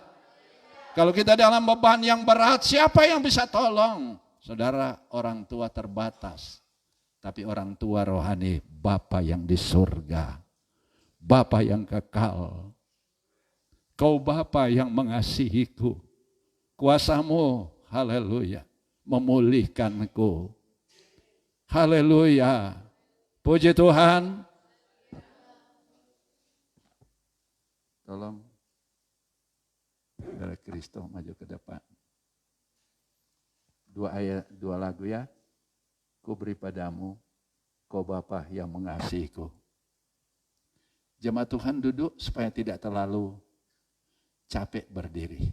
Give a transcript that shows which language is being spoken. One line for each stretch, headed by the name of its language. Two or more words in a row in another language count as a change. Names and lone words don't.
Indonesian: Kalau kita dalam beban yang berat, siapa yang bisa tolong? Saudara, orang tua terbatas. Tapi orang tua rohani, Bapa yang di surga, Bapa yang kekal. Kau Bapa yang mengasihiku, kuasamu, haleluya, memulihkanku. Haleluya, puji Tuhan. Tolong, Saudara Kristo maju ke depan. 2 lagu ya. Ku beri padamu, kau Bapa yang mengasihiku. Jemaat Tuhan duduk supaya tidak terlalu capek berdiri.